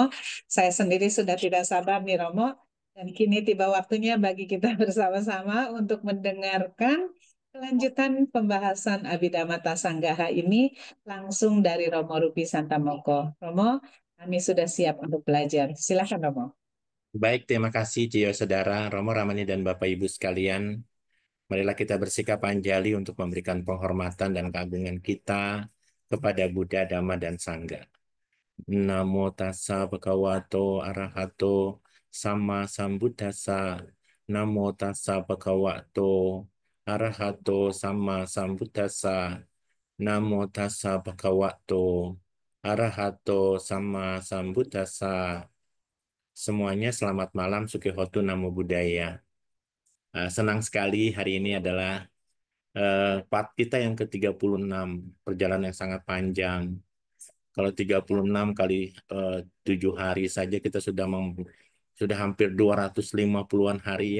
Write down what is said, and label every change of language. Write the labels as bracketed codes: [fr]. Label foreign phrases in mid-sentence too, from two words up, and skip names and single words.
[id] Saya sendiri sudah tidak sabar nih Romo. Dan kini tiba waktunya bagi kita bersama-sama untuk mendengarkan kelanjutan pembahasan Abhidhamma Sanggaha ini langsung dari Romo Rupi Santamoko. Romo, kami sudah siap untuk belajar. Silakan Romo. Baik, terima kasih Cio Saudara, Romo Ramani dan Bapak Ibu sekalian. Marilah kita bersikap anjali untuk memberikan penghormatan dan keagungan kita kepada Buddha, Dhamma, dan Sangha. [pi] Namo tassa bhagavato arahato sama sambuddhassa. Namo tassa bhagavato arahato sama sambuddhassa. Namo tassa bhagavato arahato sama sambuddhassa. [id] Semuanya selamat malam, [pi] Sukihotu Namo Buddhaya. [id] Senang sekali hari ini adalah part kita yang ke-36, perjalanan yang sangat panjang. Kalau 36 kali 7 hari saja kita sudah hampir 250-an hari ya.